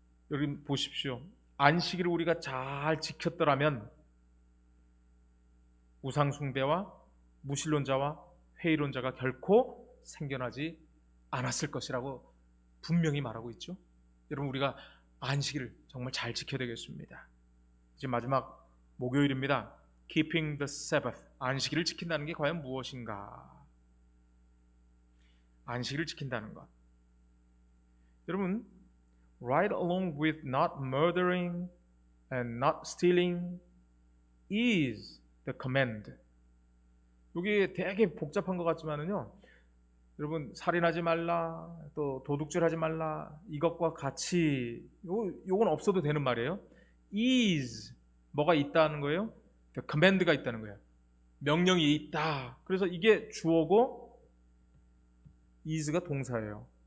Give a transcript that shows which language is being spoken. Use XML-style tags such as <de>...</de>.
<ko>여러분 보십시오. 안식일을 우리가 잘 지켰더라면 우상숭배와 무신론자와 회의론자가 결코 생겨나지 않았을 것이라고 분명히 말하고 있죠. 여러분, 우리가 안식일을 정말 잘 지켜야 되겠습니다. 이제 마지막 목요일입니다.</ko> <en>Keeping the Sabbath.</en> <ko>안식일을 지킨다는 게 과연 무엇인가? 안식일을 지킨다는 것. 여러분,</ko> <en>right along with not murdering and not stealing is the command.</en> <ko>이게 되게 복잡한 것 같지만은요, 여러분, 살인하지 말라, 또 도둑질하지 말라, 이것과 같이 요건 없어도 되는 말이에요. is 뭐가 있다는 거예요?</ko> <en>the command</en> <ko>가 있다는 거예요. 명령이 있다. 그래서 이게 주어고 is가 동사예요.</ko>